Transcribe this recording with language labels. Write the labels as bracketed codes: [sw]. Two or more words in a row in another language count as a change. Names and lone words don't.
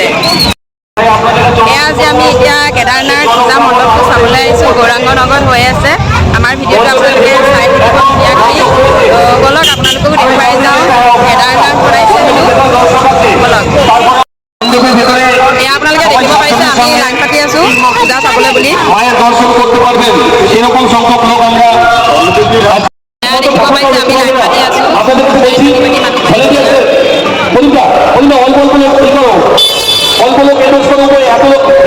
[as] এয়া আজি আমি এতিয়া কেদাৰনাথ পূজা মণ্ডপটো চাবলৈ আহিছোঁ। গৌৰাংগ নগৰত হৈ আছে। আমাৰ ভিডিঅ'টো আপোনালোকে চাই থাকিব ধুনীয়াকৈ। ব'লক আপোনালোককো দেখুৱাই যাওঁ। কেদাৰনাথ বনাইছে হেনো, ব'লক। এয়া আপোনালোকে দেখিব পাইছে আমি লাইন পাতি আছোঁ পূজা চাবলৈ বুলি। [bn] সেরকম সংখ্যক লোক আমরা [as] দেখিব পাইছে আমি লাইন পাতি আছোঁ। [bn] অল্প লোক এত লোক